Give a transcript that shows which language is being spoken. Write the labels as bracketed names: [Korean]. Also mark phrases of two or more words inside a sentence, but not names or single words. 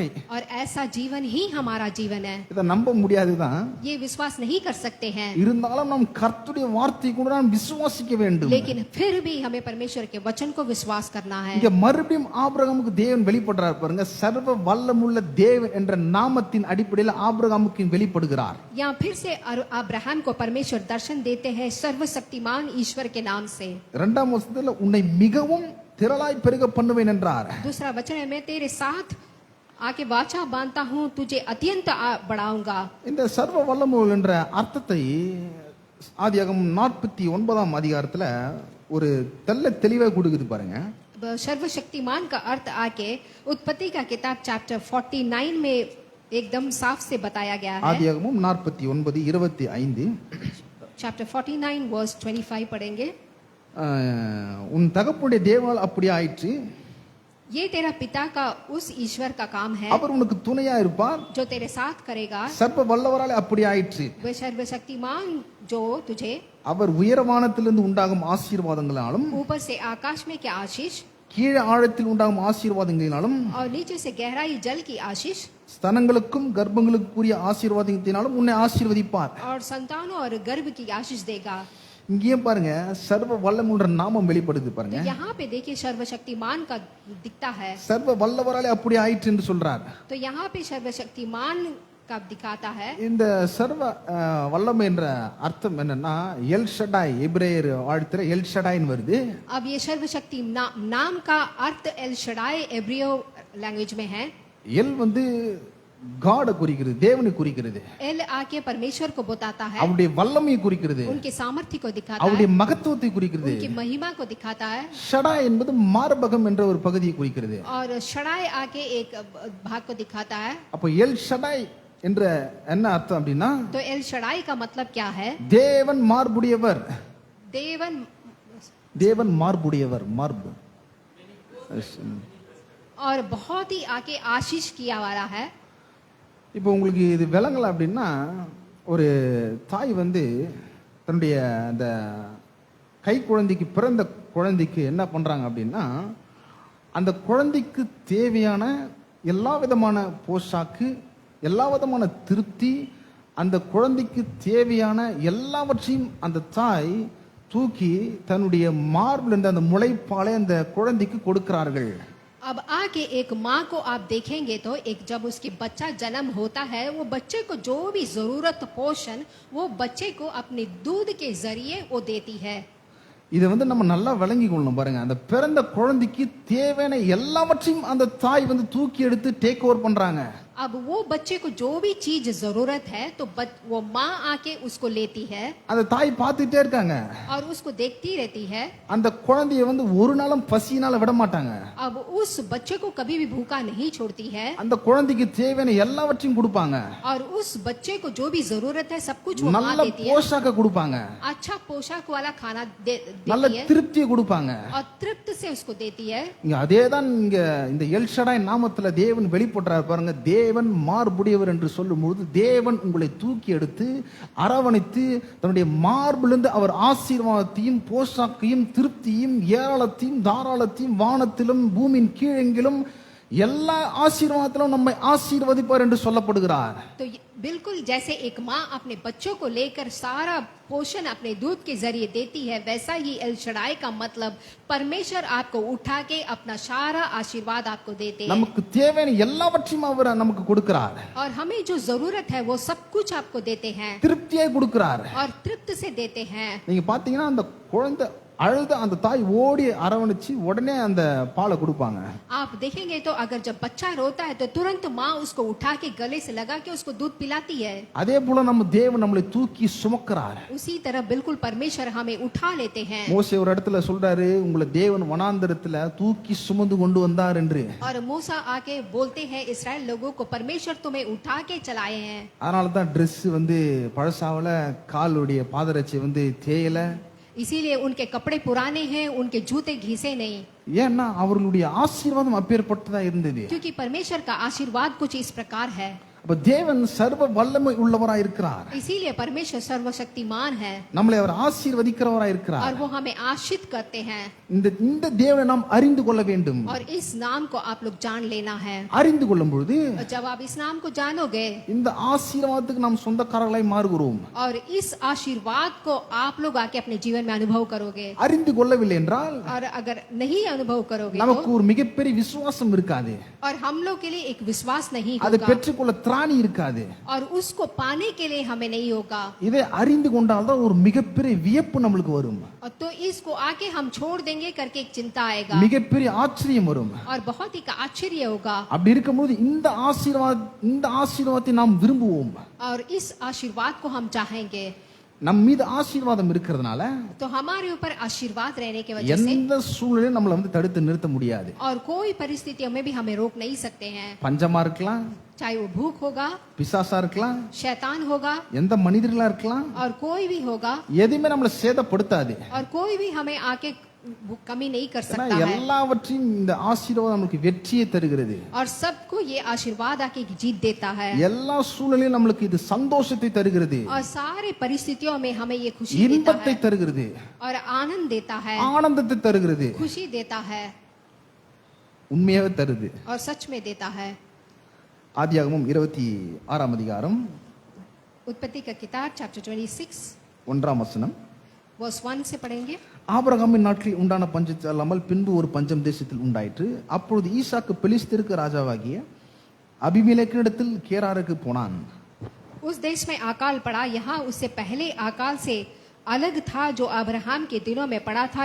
[Hindi] और ऐसा जीवन ही हमारा जीवन है. [Tamil] இதை நம்ப முடியாதுதான், [Hindi] ये विश्वास नहीं कर सकते हैं, [Tamil] இருந்தாலும் நாம் கர்த்தருடைய வார்த்தை கூட நாம் விசுவாசிக்க வேண்டும். [Hindi] लेकिन फिर भी हमें परमेश्वर के वचन को विश्वास करना है. [Tamil] இங்க மறுபடியும் ஆபிரகாமுக்கு தேவன் வெளிப்படுறார் பாருங்க. சர்வ வல்லமுள்ள தேவன் என்ற நாமத்தின் அடிப்படையில் ஆபிரகாமுக்கு வெளிப்படுகிறார். [Hindi] यहाँ फिर से अब्राहम को परमेश्वर दर्शन देते हैं सर्वशक्तिमान ईश्वर के नाम से. [Tamil] இரண்டாம் வசனத்துல உன்னை மிகவும் திரளாய் பெருக பண்ணுவேன் என்றார். [Hindi] दूसरा वचन है मैं तेरे साथ आके वाचा बांधता हूँ, तुझे अत्यंत बढ़ाऊंगा. [Tamil] இந்த சர்வ வல்லமுள்ள என்ற அர்த்தத்தை ஆதியாகமம் 49ஆம் அதிகாரத்துல ஒரு தெள்ள தெளிவாக கொடுக்குது பாருங்க. [Hindi] सर्वशक्तिमान का अर्थ आके उत्पत्ति का किताब चैप्टर 49 में एकदम साफ से बताया गया है. [Tamil] ஆதியாகமம் 49:25. [Hindi] चैप्टर 49 वर्स 25 पढ़ेंगे. [Tamil] உன் தகப்பனுடைய தேவனால் அப்படி ஆயிற்று, [Hindi] ये तेरा पिता का उस ईश्वर का काम है [Tamil] அவர் உனக்கு துணையா இருப்பார், [Hindi] जो तेरे साथ करेगा. [Tamil] சர்வ வல்லவராலே அப்படி ஆயிற்று. [Hindi] वह सर्वशक्तिमान जो तुझे [Tamil] அவர் உயரவானத்திலிருந்து உண்டாகும் ஆசீர்வாதங்களாலும் [Hindi] ऊपर से आकाश में क्या आशीष [Tamil] கீழே ஆழத்தில் உண்டாகும் ஆசீர்வாதங்களினாலும் [Hindi] और नीचे से गहराई जल की आशीष [Tamil] ஸ்தனங்களுக்கும் கர்ப்பங்களுக்குரிய ஆசீர்வாதத்தினாலும் உன்னை ஆசீர்வதிப்பார். [Hindi] और संतानों और गर्भ की आशीष देगा. [Tamil] இங்கேயே பாருங்க சர்வ வல்லமுள்ள நாமம் வெளிப்படுது பாருங்க. [Hindi] तो यहाँ पे देखिए सर्वशक्तिमान का दिखता है. [Tamil] சர்வ வல்லவராலே அப்படி ஆயிற்று என்று சொல்றார். [Hindi] तो यहाँ पे सर्वशक्तिमान का दिखाता है. [Tamil] இந்த சர்வ வல்லமை என்ற அர்த்தம் என்னன்னா எல் ஷடாய், எபிரேயர் வாழ்த்துல எல் ஷடாய்னு வருது. [Hindi] अब ये सर्वशक्ति नाम का अर्थ एल शडाई एब्रियो लैंग्वेज में है. [Tamil] எல் வந்து காட குறிக்கிறது, தேவனை குறிக்கிறது. [Hindi] एल आके परमेश्वर को बताता है, [Tamil] அவருடைய வல்லமையை குறிக்கிறது, [Hindi] उनके सामर्थ्य को दिखाता [Tamil] அவருடைய [Hindi] है, [Tamil] மகத்துவத்தை குறிக்கிறது. [Hindi] उनकी महिमा को दिखाता है. [Tamil] ஷடாய் என்பது மார்பகம் என்ற ஒரு பகுதியை குறிக்கிறது. [Hindi] और शडाई आके एक भाग को दिखाता है. [Tamil] அப்போ எல் ஷடாய் என்ற என்ன அர்த்தம் அப்படின்னா [Hindi] तो एल शडाई का मतलब क्या है? [Tamil] தேவன் மார்புடையவர். देवन தேவன் மார்புடையவர், மார்பு [Hindi] और बहुत ही आके आशीष किया वाला है। [Tamil] இப்போ உங்களுக்கு இது விளங்கல அப்படின்னா, ஒரு தாய் வந்து தன்னுடைய அந்த கை குழந்தைக்கு, பிறந்த குழந்தைக்கு என்ன பண்றாங்க அப்படின்னா, அந்த குழந்தைக்கு தேவையான எல்லா விதமான போஷாக்கு, எல்லா விதமான திருப்தி, அந்த குழந்தைக்கு தேவையான எல்லாவற்றையும் அந்த தாய் தூக்கி தன்னுடைய மார்பில் இருந்த அந்த முளைப்பாலை அந்த குழந்தைக்கு கொடுக்கிறார்கள். [Hindi] अब आके एक माँ को आप देखेंगे तो एक जब उसकी बच्चा जन्म होता है, वो बच्चे को जो भी जरूरत पोषण वो बच्चे को अपने दूध के जरिए वो देती है। [Tamil] இதை வந்து நம்ம நல்லா விளங்கி கொள்ளணும் பாருங்க. அந்த பிறந்த குழந்தைக்கு தேவையான எல்லாவற்றையும் அந்த தாய் வந்து தூக்கி எடுத்து [English] take over [Tamil] பண்றாங்க. [Hindi] अब वो बच्चे को जो भी चीज जरूरत है तो वो माँ आके उसको लेती है [Tamil] அந்த தாய் பார்த்துட்டே இருக்காங்க. [Hindi] और उसको देखती रहती है। [Tamil] அந்த குழந்தையை வந்து ஒரு நாளும் பசியினால விட மாட்டாங்க. [Hindi] अब उस बच्चे को कभी भी भूखा नहीं छोड़ती है [Tamil] அந்த குழந்தைக்கு தேவையான எல்லாவற்றையும் கொடுப்பாங்க. [Hindi] और उस बच्चे को जो भी जरूरत है सब कुछ वो माँ [Tamil] நல்ல [Hindi] देती है। [Tamil] போஷாக்க கொடுப்பாங்க, [Hindi] अच्छा पोशाक वाला खाना [Tamil] நல்ல [Hindi] देती है [Tamil] திருப்தியை கொடுப்பாங்க. [Hindi] और तृप्त से उसको देती है। [Tamil] இங்க அதேதான் இங்க இந்த எல்ஷடாய் நாமத்துல தேவன் வெளிப்படுறாரு பாருங்க. தேவன் மார்புடையவர் என்று சொல்லும்போது தேவன் உங்களை தூக்கி எடுத்து அரவணைத்து தன்னுடைய மார்பிலிருந்து அவர் ஆசீர்வாதத்தையும் போஷாக்கையும் திருப்தியும் ஏராளத்தையும் தாராளத்தையும் வானத்திலும் பூமியின் கீழெங்கிலும் எல்லா ஆசீர்வாதத்திலும் நம்மை ஆசீர்வதிப்பார் என்று சொல்லப்படுகிறார். [Hindi] तो बिल्कुल जैसे एक माँ अपने बच्चों को लेकर सारा पोषण अपने दूध के जरिए देती है, वैसा ही एल शडाई का मतलब परमेश्वर आपको उठा के अपना सारा आशीर्वाद आपको देते हैं। [Tamil] நமக்கு தேவையான எல்லாவற்றையும் அவர் நமக்கு கொடுக்கிறார். [Hindi] और हमें जो जरूरत है वो सब कुछ आपको देते हैं [Tamil] திருப்தியை கொடுக்கிறார். [Hindi] और तृप्त से देते हैं। [Tamil] நீங்க பாத்தீங்கன்னா அந்த குழந்தை அழுத அந்த தாய் ஓடி அரவணைச்சு உடனே அந்த பாலை கொடுப்பாங்க. [Hindi] आप देखेंगे तो अगर जब बच्चा रोता है तो तुरंत माँ उसको उठा के गले से लगा के उसको दूध पिलाती है। [Tamil] அதே போல நம்ம தேவன் நம்மளை தூக்கி சுமக்கிறார். [Hindi] उसी तरह बिल्कुल परमेश्वर हमें उठा लेते हैं। [Tamil] மோசே ஒரு இடத்துல சொல்றாரு, உங்களை தேவன் வனாந்தரத்துல தூக்கி சுமந்து கொண்டு வந்தார் என்று. [Hindi] और मूसा आके बोलते हैं इस्राएल लोगों को परमेश्वर तुम्हें उठा के चलाए हैं। [Tamil] அதனால தான் Dress வந்து பழசாவல, காலுடைய பாதரட்சை வந்து தேயல. [Hindi] इसीलिए उनके कपड़े पुराने हैं, उनके जूते घिसे नहीं, [Tamil] ஏன்னா அவர்களுடைய ஆசீர்வாதம் அப்பேற்பட்டதா இருந்தது. [Hindi] क्योंकि परमेश्वर का आशीर्वाद कुछ इस प्रकार है। [Tamil] அப்ப தேவன் சர்வ வல்லமை உள்ளவராய் இருக்கிறார். [Hindi] इसीलिए परमेश्वर सर्वशक्तिमान है [Tamil] நம்மளை அவர் ஆசீர்வதிக்கிறவராய் இருக்கிறார். [Hindi] और वो हमें आशीष करते हैं। [Tamil] இந்த தேவனை நாம் அறிந்து கொள்ள வேண்டும். [Hindi] और इस नाम को आप लोग जान लेना है। [Tamil] அறிந்து கொள்ளும் பொழுது [Hindi] और जब आप इस नाम को जानोगे [Tamil] இந்த ஆசீர்வாதத்துக்கு நாம் சொந்தக்காரர்களாய் மாறுகிறோம். [Hindi] और इस आशीर्वाद को आप लोग आके अपने जीवन में अनुभव करोगे। [Tamil] அறிந்து கொள்ளவில்லை என்றால் [Hindi] और अगर नहीं अनुभव करोगे [Tamil] நமக்கு [Hindi] तो [Tamil] ஒரு மிகப்பெரிய விசுவாசம் இருக்காது. [Hindi] और हम लोग के लिए एक विश्वास नहीं [Tamil] அதை [Hindi] होगा [Tamil] பெற்றுக்கொள்ள திராணி இருக்காது. [Hindi] और उसको पाने के लिए हमें नहीं होगा। [Tamil] இதை அறிந்து கொண்டால் தான் ஒரு மிகப்பெரிய வியப்பு நம்மளுக்கு வரும். [Hindi] और तो इसको आके हम छोड़ देंगे करके एक चिंता आएगा [Tamil] மிகப்பெரிய ஆச்சரியம் வரும். [Hindi] और बहुत ही का आश्चर्य होगा। [Tamil] அப்படி இருக்கும்போது இந்த ஆசீர்வாதத்தை நாம் விரும்புவோம். [Hindi] और इस आशीर्वाद को हम चाहेंगे। [Tamil] நம் மீது ஆசீர்வாதம் இருக்கிறதுனால [Hindi] तो हमारे ऊपर आशीर्वाद रहने की वजह से [Tamil] எந்த சூழ்நிலையும் நம்மளை வந்து தடுத்து நிறுத்த முடியாது. [Hindi] और कोई परिस्थितियों में भी हमें रोक नहीं सकते हैं। [Tamil] பஞ்சமா இருக்கலாம், [Hindi] चाहे वो भूख होगा, [Tamil] பிசாசா இருக்கலாம், [Hindi] शैतान होगा [Tamil] எந்த மனிதர்களா இருக்கலாம், [Hindi] और कोई भी होगा [Tamil] எதுவுமே நம்மளை சேதப்படுத்தாது. [Hindi] और कोई भी हमें आके कमी नहीं कर [Tamil] ஏன்னா [Hindi] सकता है। [Tamil] எல்லாவற்றையும் இந்த ஆசீர்வாதம் நமக்கு வெற்றியை தருகிறது. [Hindi] और सबको ये आशीर्वाद आके जीत देता है [Tamil] எல்லா சூழ்நிலையும் நம்மளுக்கு இது சந்தோஷத்தை தருகிறது, [Hindi] और सारे परिस्थितियों में हमें ये खुशी देता [Tamil] இன்பத்தை [Hindi] है [Tamil] தருகிறது, [Hindi] और आनंद देता है, [Tamil] ஆனந்தத்தை தருகிறது, [Hindi] खुशी देता है [Tamil] உண்மையாவே தருது. [Hindi] और सच में देता है। [Tamil] ஆதியாகமம் 26ஆம் அதிகாரம் [Hindi] उत्पत्ति का किताब चैप्टर 26 [Tamil] 1ஆம் வசனம். [Hindi] वर्स 1 से पढ़ेंगे। [Tamil] ஆபிரகாமின் நாட்களில் உண்டான பஞ்சத்தை அல்லாமல் பின்பு ஒரு பஞ்சம் தேசத்தில் உண்டாயிற்று. அப்பொழுது ஈசாக்கு பெலிஸ்தருக்கு ராஜாவாகிய அபிமெலேக்கினிடத்தில் கேராருக்கு போனான். [Hindi] उस देश में अकाल पड़ा, यहाँ उससे पहले अकाल से अलग था जो अब्राहम के दिनों में पड़ा था।